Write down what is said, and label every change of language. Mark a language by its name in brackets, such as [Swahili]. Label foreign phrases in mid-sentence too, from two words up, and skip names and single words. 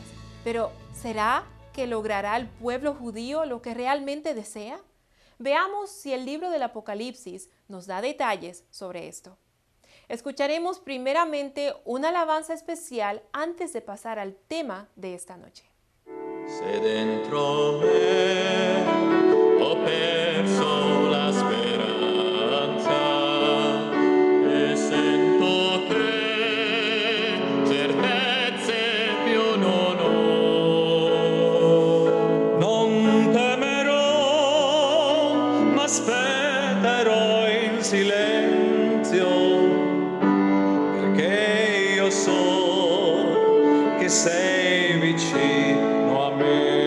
[Spanish] Pero, ¿será que logrará el pueblo judío lo que realmente desea? Veamos si el libro del Apocalipsis nos da detalles sobre esto. Escucharemos primeramente una alabanza especial antes de pasar al tema de esta noche. [Italian] Se dentro me ho perso la speranza e sento che certezze più non ho. Non temerò, ma aspetterò in silenzio, perché io so che sei vicino a me.